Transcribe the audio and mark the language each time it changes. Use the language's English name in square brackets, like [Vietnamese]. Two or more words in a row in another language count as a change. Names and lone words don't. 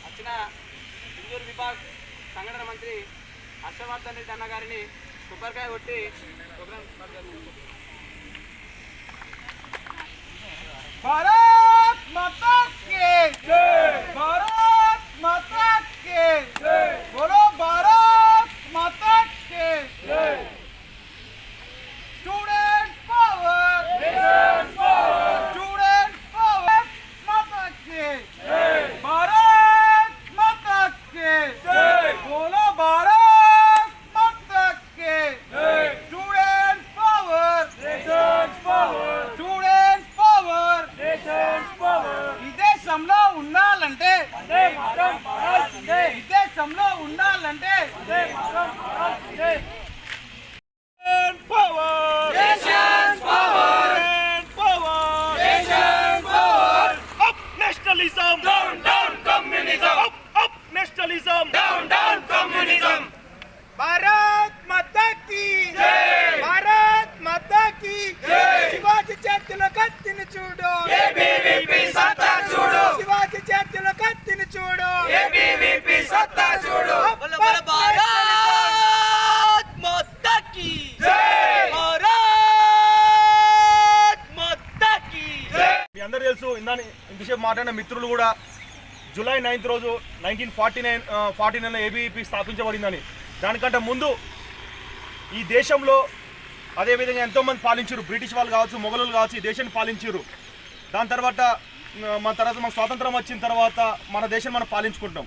[Telugu] ఇందూరు విభాగ్ సంఘటన మంత్రి హర్షవర్ధన్ రెడ్డి అన్న గారిని కొబ్బరికాయ కొట్టి ప్రోగ్రాం [Hindi] भारत माता की जय, भारत माता की जय, बोलो भारत माता की जय। [English] student power, nation power, student power, [Hindi] माता की जय, भारत माता की जय, बोलो भारत माता की जय। [English] student power, nation power, student power, [Telugu] ఈ దేశంలో ఉండాలంటే ఈ దేశంలో ఉండాలంటే [English] nationalism down down communism up nationalism down down communism [Hindi] भारत माता की जय, भारत माता की जय। [Telugu] శివాజీ చేతిలో కత్తిని చూడు, ఏబీవీపీ సత్తా చూడు, శివాజీ చేతిలో కత్తిని చూడు, ఏబీవీపీ సత్తా చూడు। [Hindi] భారత్ माता की जय, भारत माता की जय। [Telugu] మీ అందరూ తెలుసు, ఇంతసేపు మాట్లాడిన మిత్రులు కూడా జూలై 9th రోజు 1949 ఏబీవీపీ స్థాపించబడిందని. దానికంటే ముందు ఈ దేశంలో అదేవిధంగా ఎంతోమంది పాలించారు. బ్రిటిష్ వాళ్ళు కావచ్చు, మొఘలులు కావచ్చు, ఈ దేశాన్ని పాలించారు. దాని తర్వాత మన స్వాతంత్రం వచ్చిన తర్వాత మన దేశం మనం పాలించుకుంటాం.